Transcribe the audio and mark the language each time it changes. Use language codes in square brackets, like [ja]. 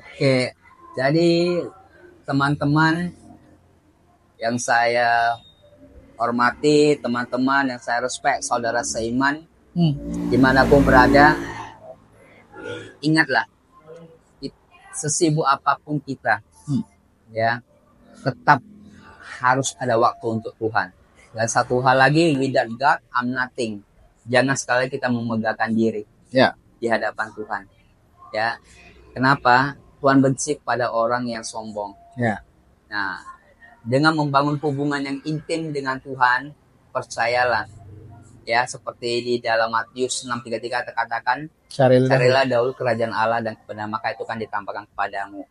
[id] Oke, jadi teman-teman yang saya hormati, teman-teman yang saya respect, saudara seiman, dimanapun berada, ingatlah, sesibuk apapun kita, ya, tetap harus ada waktu untuk Tuhan. Dan satu hal lagi, [en] without God, I'm nothing. [id] Jangan sekali kita memegahkan diri di hadapan Tuhan. Ya, kenapa? Tuhan benci pada orang yang sombong. Ya. Nah, dengan membangun hubungan yang intim dengan Tuhan, percayalah, ya, seperti di dalam Matius 6:33 terkatakan, carilah dahulu kerajaan Allah dan kebenaran, maka itu kan ditampakkan kepadamu.